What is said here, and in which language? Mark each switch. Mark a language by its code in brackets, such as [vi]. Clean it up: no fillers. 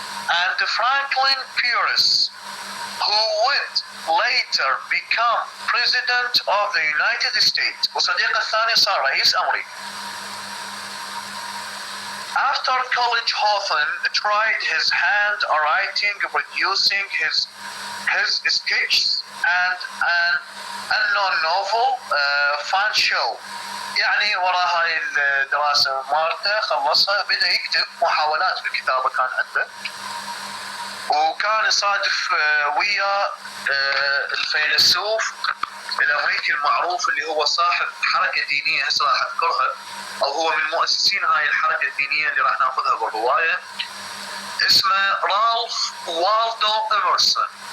[en] And Franklin Pierce, who would later become president of the United States. [ar] وصديقه الثاني صار رئيس أمريكا. [en] After college, Hawthorne tried his hand at writing, producing his sketches and an unknown novel, Fan Show. [ar] يعني وراء هاي الدراسة مالته خلصها بدأ يكتب محاولات بالكتابة كان عنده، وكان يصادف ويا الفيلسوف الأمريكي المعروف اللي هو صاحب حركة دينية هسه راح أذكرها، أو هو من مؤسسين هاي الحركة الدينية اللي راح ناخذها بالرواية، اسمه رالف والدو إمرسون.